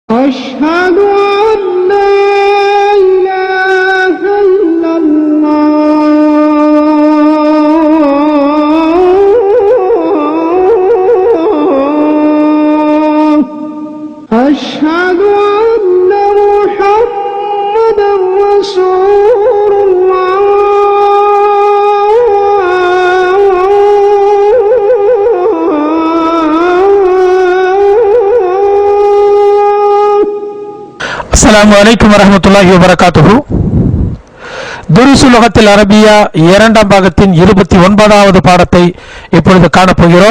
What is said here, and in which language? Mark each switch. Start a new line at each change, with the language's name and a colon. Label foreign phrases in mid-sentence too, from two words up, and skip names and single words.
Arabic: أشهد أن لا إله إلا الله أشهد أن محمدا رسول الله السلام عليكم ورحمة الله وبركاته.
Tamil: துருசுல் லுகத்தில் அரபியா இரண்டாம் பாகத்தின் 29வது பாடத்தை இப்பொழுது காணப்போகிறோம்.